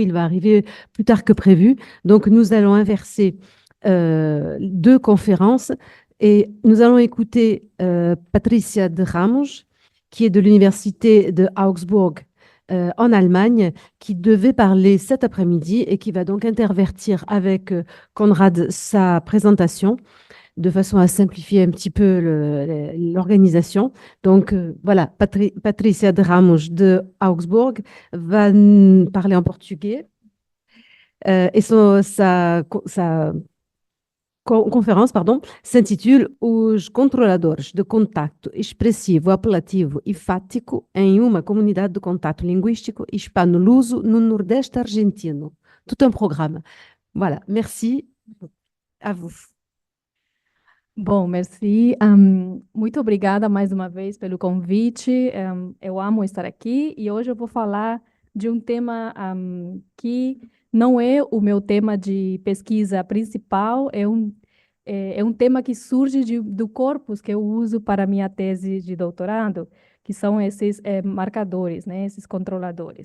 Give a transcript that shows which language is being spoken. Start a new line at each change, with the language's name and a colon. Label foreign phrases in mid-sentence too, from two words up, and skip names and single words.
French: Il va arriver plus tard que prévu. Donc, nous allons inverser deux conférences et nous allons écouter Patricia de Ramos, qui est de l'université de Augsbourg en Allemagne, qui devait parler cet après-midi et qui va donc intervertir avec Conrad sa présentation de façon à simplifier un petit peu l'organisation. Donc voilà, Patricia de Ramos de Augsbourg va parler en portugais et sa conférence, pardon, s'intitule Os controladores de contacto expressivo, apelativo e fático em uma comunidade de contato linguístico hispano-luso no Nordeste argentino. Tout un programme. Voilà, merci à vous.
Portuguese: Bom, merci. Muito obrigada mais uma vez pelo convite. Eu amo estar aqui e hoje eu vou falar de um tema que não é o meu tema de pesquisa principal, é um tema que surge do corpus que eu uso para minha tese de doutorado, que são esses marcadores, né, esses controladores.